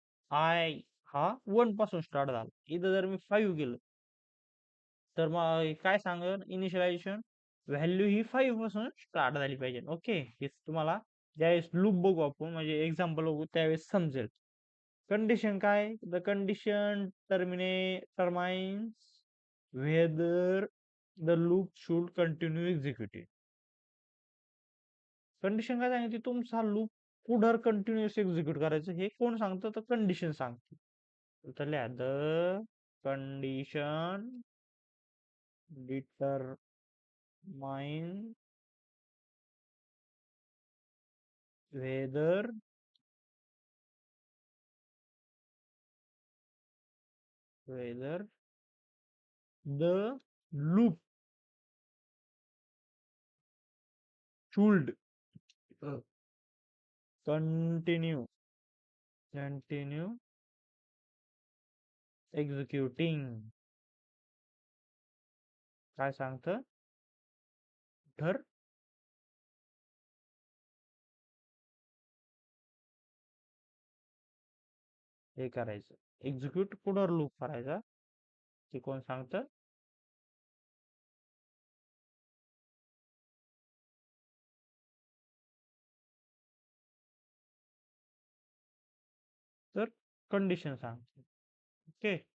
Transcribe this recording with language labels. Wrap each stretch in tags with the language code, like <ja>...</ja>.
<mr>I हा 1 पासून start झाला इथं जर मी 5 केलं तर मग काय सांगेल इनिशियलायझेशन व्हॅल्यू ही 5 पासून स्टार्ट झाली पाहिजे ओके हे तुम्हाला ज्यावेळेस लूप बघू आपण म्हणजे एक्झाम्पल बघू त्यावेळेस समजेल कंडिशन काय</mr> <en>The condition determines whether the loop should continue executing.</en> <mr>Condition काय सांगितली, तुमचा लूप पुढं कंटिन्युअस एक्झिक्यूट करायचं. हे कोण सांगतं, तर कंडिशन सांगते. तर लिहा</mr> <en>The condition determine whether whether the loop should continue executing.</en> <mr>काय सांगतं, तर हे करायचं, एक्झिक्यूट पुढं लूप करायचा. ते कोण सांगतं, तर कंडिशन सांगते. ओके.</mr>